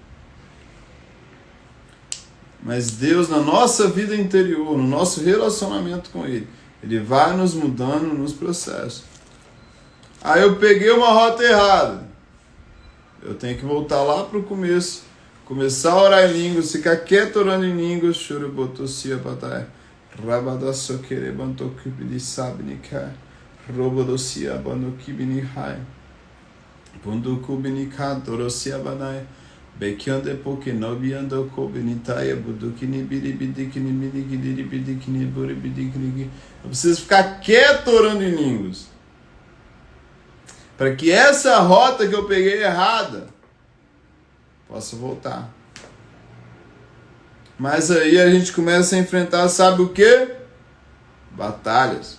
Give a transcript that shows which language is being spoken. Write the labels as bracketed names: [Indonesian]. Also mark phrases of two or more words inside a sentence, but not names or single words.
[Portuguese] Mas Deus, na nossa vida interior, no nosso relacionamento com Ele, Ele vai nos mudando nos processos. Aí eu peguei uma rota errada. Eu tenho que voltar lá para o começo. Começar a orar em línguas, ficar quieto orando em línguas. Chorobotosia batai. Rabadassokere bantokibini sabnika. Robodosia bandokibini hai. Bundukubini kadorosia banai. Bekiande porque nobiando kobinitaia budukini biribidikini minigidibidikini buribidikini. Eu preciso ficar quieto orando em línguas. Para que essa rota que eu peguei errada possa voltar. Mas aí a gente começa a enfrentar, sabe o quê? Batalhas.